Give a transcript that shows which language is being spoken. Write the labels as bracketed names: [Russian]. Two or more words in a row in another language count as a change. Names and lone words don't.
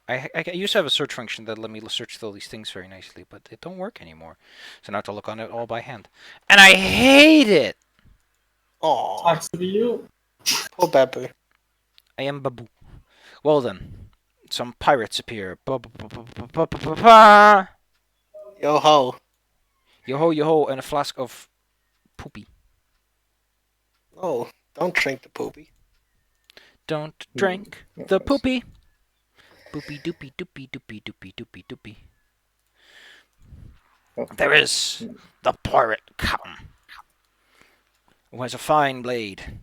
[English] I used to have a search function that let me search all these things very nicely, but it don't work anymore. So now I have to look on it all by hand. And I hate it! Aww, Talks to you. poor Babu. I am Babu. Well then, some pirates appear. Ba-ba-ba-ba-ba-ba-ba-ba. Yo ho. Yo-ho, yo-ho, and a flask of poopy. Oh, don't drink the poopy. Don't drink the poopy. Poopy doopy doopy doopy doopy doopy doopy. There is the pirate Cunning, who has a fine blade.